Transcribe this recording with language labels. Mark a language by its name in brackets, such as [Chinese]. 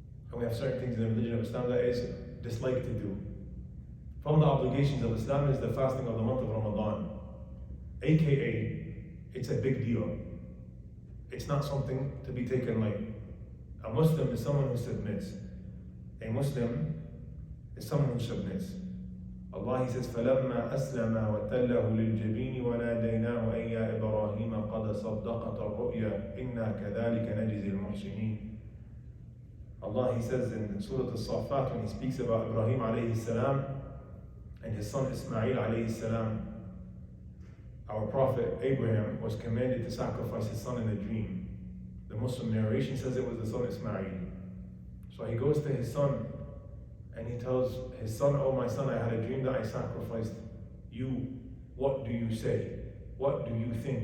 [English] And we have certain things in the religion of Islam that is disliked to do. From the obligations of Islam is the fasting of the month of Ramadan. AKA, it's a big deal. It's not something to be taken lightly. A Muslim is someone who submits. A Muslim is someone who submits. Allah, He says, [Arabic] فَلَمَّا أَسْلَمَا وَتَلَّهُ لِلْجَبِينِ وَنَادَيْنَاهُ أَن يَا إِبْرَاهِيمَ قَدْ صَدَّقْتَ الرُّؤْيَا إِنَّا كَذَلِكَ نَجْزِي الْمُحْسِنِينَ. [English] Allah, He says in Surah Al-Saffat, when He speaks about Ibrahim alayhi salam and his son Ismail alayhi salam, our Prophet Abraham was commanded to sacrifice his son in a dream. The Muslim narration says it was the son Ismail. So he goes to his son and he tells his son, "Oh my son, I had a dream that I sacrificed you. What do you say? What do you think?"